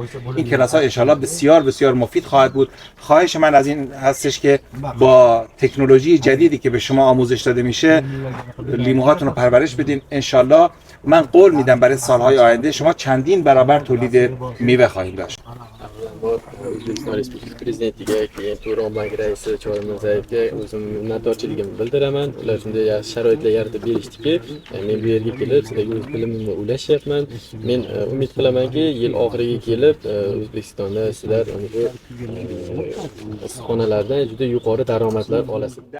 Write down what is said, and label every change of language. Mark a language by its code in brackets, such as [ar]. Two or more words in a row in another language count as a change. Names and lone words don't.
[fa] این کلاس ها [ar] ان شاء الله [fa] بسیار بسیار مفید خواهد بود. خواهش من از این هستش که با تکنولوژی جدیدی که به شما آموزش داده میشه لیموهاتون رو پرورش بدین. [ar] ان شاء الله [fa] من قول میدم برای سالهای آینده شما چندین برابر تولید میوه خواهید داشت. [uz] O'zbekiston Respublikasi Prezidentiga, keyin Turonbank raisi Chor Mirzayevga o'zim minnatdorchiligimni bildiraman. Ular shunday yaxshi sharoitlar yaratib berishdiki, men bu yerga kelib, sizlarga o'z bilimimni ulashyapman. Men umid qilamanki, yil oxiriga kelib O'zbekistonda sizlar issiqxonalardan juda yuqori daromadlar olasiz.